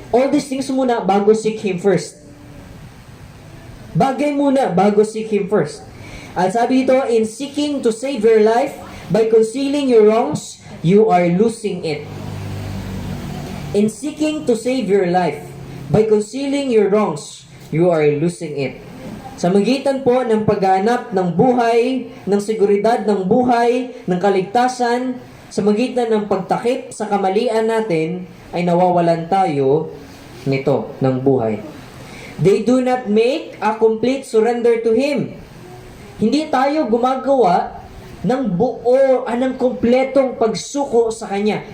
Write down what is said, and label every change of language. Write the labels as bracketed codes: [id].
[en] All these things [tl] muna bago [en] seek Him first. [tl] Bagay muna bago [en] seek Him first. At sabi dito, in seeking to save your life by concealing your wrongs, you are losing it. In seeking to save your life by concealing your wrongs, you are losing it. [tl] Sa magitan po ng pagganap ng buhay, ng seguridad ng buhay, ng kaligtasan, sa magitan ng pagtakip sa kamalian natin, ay nawawalan tayo nito ng buhay. [en] They do not make a complete surrender to Him. [tl] Hindi tayo gumagawa ng buo, ng kompletong pagsuko sa Kanya.